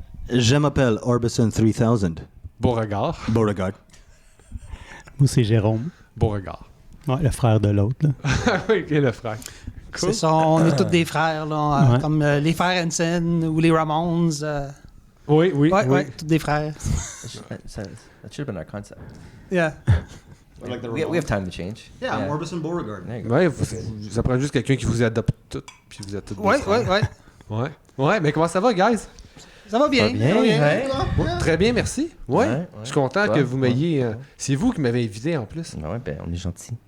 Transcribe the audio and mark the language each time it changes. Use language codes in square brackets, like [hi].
[fr] Je m'appelle Orbison 3000. Beauregard. Beauregard. Moi, c'est Jérôme. Beauregard. Ouais, le frère de l'autre. Là. Oui, OK, le frère. Cool. C'est ça, on est tous des frères, là, Ouais. comme les frères Hansen ou les Ramones. Oui. Ouais, tous des frères. [en] That should have been our concept. Yeah. We have time to change. Yeah, I'm Orbison Beauregard. There you go. [fr] Ouais, ça prend juste quelqu'un qui vous adopte tout, puis vous êtes tous des Ouais, frères. ouais. Ouais, mais comment ça va, guys? Ça va bien. Ça va bien, ça va bien. ouais. Ouais, très bien, merci. Ouais, je suis content Ouais, que vous m'ayez... ouais. C'est vous qui m'avez invité, en plus. Ben ouais, ben on est gentils.